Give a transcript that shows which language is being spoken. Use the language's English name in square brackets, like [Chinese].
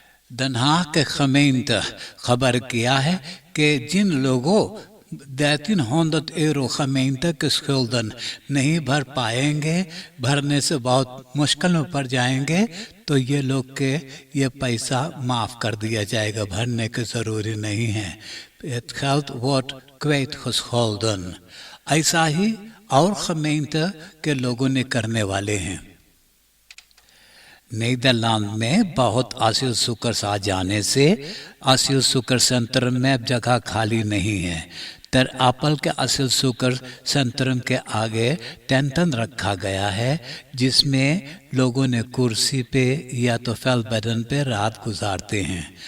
[Caribbean Hindustani] Den Haag के gemeente खबर किया है कि जिन लोगों 1300 euro gemeente के schulden नहीं भर पाएंगे, भरने से बहुत मुश्किल में पड़ जाएंगे तो ये लोग के ये पैसा माफ़ कर दिया जाएगा, भरने की ज़रूरी नहीं है। [Dutch] Het geld wordt kwijtgescholden। [Caribbean Hindustani] ऐसा ही और gemeente के लोगों ने करने वाले हैं। नीदरलैंड में बहुत आसिल सुकर्स आ जाने से आसिल सुकर सेंटर में अब जगह खाली नहीं है। तर एप्पल के आसिल सुकर सेंटर के आगे टेंटन रखा गया है जिसमें लोगों ने कुर्सी पे या तो फेलबेडन पे रात गुजारते हैं।